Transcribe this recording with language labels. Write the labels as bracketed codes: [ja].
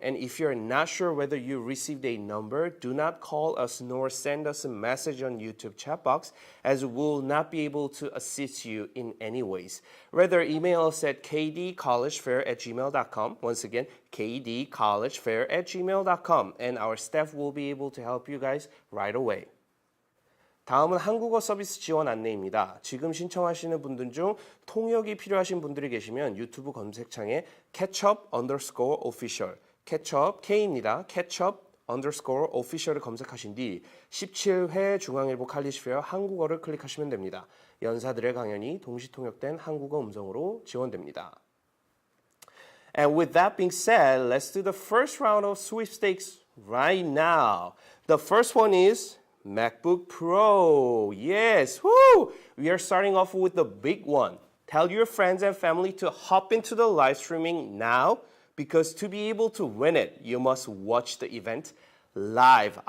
[en] And if you're not sure whether you received a number, do not call us nor send us a message on YouTube chat box, as we will not be able to assist you in any ways. Rather, email us at kdcollegefair@gmail.com. Once again, kdcollegefair@gmail.com. And our staff will be able to help you guys right away. [ko] 다음은 한국어 서비스 지원 안내입니다. 지금 신청하시는 분들 중 통역이 필요하신 분들이 계시면 유튜브 검색창에 ketchup_official, ketchup K입니다. ketchup_official을 검색하신 뒤 17회 중앙일보 칼리지페어 한국어를 클릭하시면 됩니다. 연사들의 강연이 동시 통역된 한국어 음성으로 지원됩니다. [en] And with that being said, let's do the first round of sweepstakes right now. The first one is MacBook Pro. Yes, woo! We are starting off with the big one. Tell your friends and family to hop into the live streaming now, because to be able to win it, you must watch the event live.